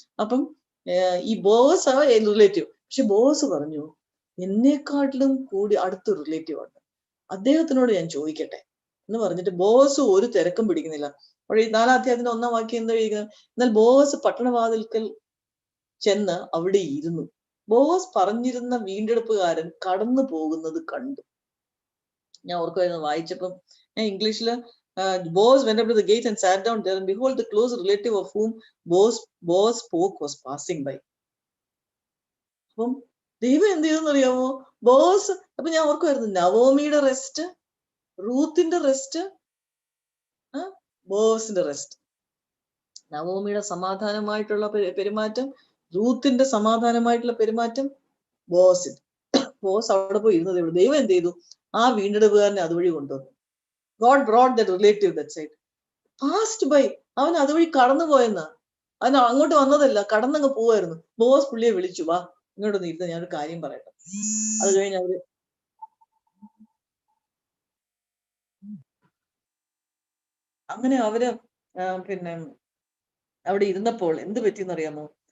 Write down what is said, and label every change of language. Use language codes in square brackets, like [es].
[ml] അപ്പം ഈ boss relative, പക്ഷെ ബോസ് പറഞ്ഞു, എന്നെക്കാട്ടിലും കൂടി അടുത്തൊരു റിലേറ്റീവ് ഉണ്ട്, അദ്ദേഹത്തിനോട് ഞാൻ ചോദിക്കട്ടെ എന്ന് പറഞ്ഞിട്ട് ബോസ് ഒരു തിരക്കും പിടിക്കുന്നില്ല. അപ്പോൾ ഈ 4-ാം അധ്യായത്തിന്റെ 1-ാം വാക്യം എന്താ എഴുതിക്കുന്നത്? എന്നാൽ ബോസ് പട്ടണവാതിൽക്കൽ ചെന്ന് അവിടെ ഇരുന്നു. ബോസ് പറഞ്ഞിരുന്ന വീണ്ടെടുപ്പുകാരൻ കടന്നു പോകുന്നത് കണ്ടു. ഞാൻ ഓർക്കുമായിരുന്നു വായിച്ചപ്പം, ഇംഗ്ലീഷില് [en] Boaz went up to the gate and sat down there, and behold, the close relative of whom Boaz spoke was passing by. [ml] അപ്പം ദൈവം എന്ത് ചെയ്തെന്ന് അറിയാമോ? ബോസ്, അപ്പൊ ഞാൻ ഓർക്കുമായിരുന്നു, നവോമിയുടെ റെസ്റ്റ്, റൂത്തിന്റെ റെസ്റ്റ്, ബോസിന്റെ റെസ്റ്റ്. നവോമിയുടെ സമാധാനമായിട്ടുള്ള പെരുമാറ്റം, റൂത്തിന്റെ സമാധാനമായിട്ടുള്ള പെരുമാറ്റം, ബോസ് അവിടെ പോയി ഇരുന്നത്. ദൈവം എന്ത് ചെയ്തു? ആ വീണ്ടെടുപ്പുകാരനെ അതുവഴി കൊണ്ടുവന്നു. [en] God brought that relative that side. Passed by. [ml] അവൻ അതുവഴി കടന്നു പോയെന്നാ. അവൻ അങ്ങോട്ട് വന്നതല്ല, കടന്നങ്ങ് പോവായിരുന്നു. ബോസ് പുള്ളിയെ വിളിച്ചു, വാ ഇങ്ങോട്ടൊന്ന് ഇരുന്ന് ഞാനൊരു കാര്യം പറയട്ടെ. അത് കഴിഞ്ഞ് അവര് അങ്ങനെ പിന്നെ അവിടെ ഇരുന്നപ്പോൾ എന്ത് പറ്റിയെന്നറിയാമോ?